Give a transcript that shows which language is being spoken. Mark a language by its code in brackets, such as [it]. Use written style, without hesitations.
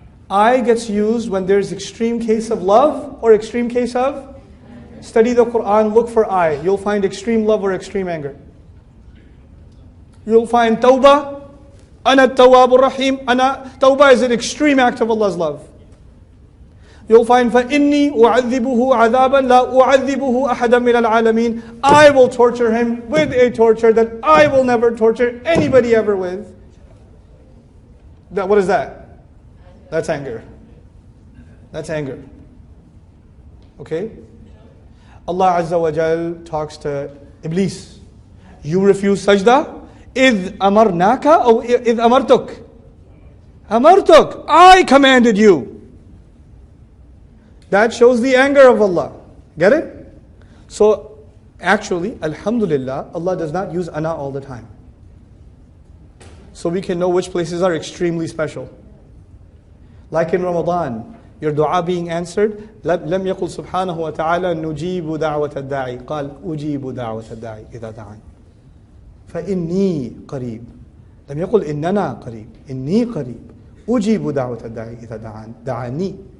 [en] I gets used when there's extreme case of love or extreme case of? Study the Quran, look for I. You'll find extreme love or extreme anger. You'll find tawbah. Ana tawwabur rahim. Tawbah is an extreme act of Allah's love. You'll find [ar] فَإِنِّي أُعَذِّبُهُ عَذَابًا لَا أُعَذِّبُهُ أَحَدًا مِنَ الْعَالَمِينَ. [en] I will torture him with a torture that I will never torture anybody ever with. What is that? That's anger. That's anger. Okay? Allah Azza wa Jal talks to Iblis. You refuse sajda? [ar] إِذْ أَمَرْنَاكَ or إِذْ أَمَرْتُكَ? [en] أَمَرْتُكَ. I commanded you. That shows the anger of Allah. Get it? So, actually, alhamdulillah, Allah does not use ana all the time. So we can know which places are extremely special. Like in Ramadan, your dua being answered, [ar] لم يقل سبحانه وتعالى نجيب دعوة الداعي قال أجيب دعوة الداعي إذا دعاني فإني قريب. لم يقل إننا قريب. إني قريب. أجيب دعوة الداعي إذا دعاني.